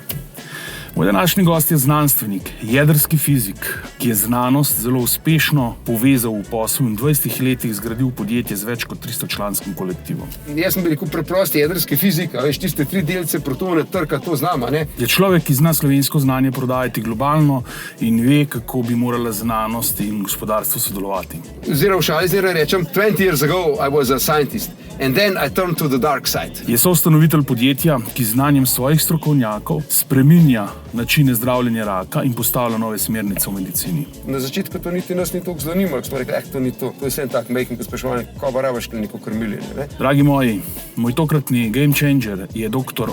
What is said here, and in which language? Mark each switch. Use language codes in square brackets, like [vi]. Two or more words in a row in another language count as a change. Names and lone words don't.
[sl] Moj današnji gost je znanstvenik, jedrski fizik, ki je znanost zelo uspešno povezal v poslu in v 20 letih zgradil podjetje z več kot 300-članskim kolektivom. Jaz sem rekel preprosti jedrski fizik, a veš, tiste 3 delce protone trka, to znam, a ne? Je človek, ki zna slovensko znanje prodajati globalno in ve, kako bi morala znanost in gospodarstvo sodelovati. [en] Oziroma v šali rečem, 20 years ago I was a scientist and then I turned to the dark side. [sl] Je soustanovitelj podjetja, ki z znanjem svojih strokovnjakov spreminja načine zdravljenja raka in postavlja nove smernice v medicini. Na začetku to niti nas ni toliko zanimalo, ko smo rekli, to ni to. To je vsem tak majhen pospeševanje, ko pa rabaš neko krmiljenje, ne? Dragi moji, moj tokratni game changer je dr.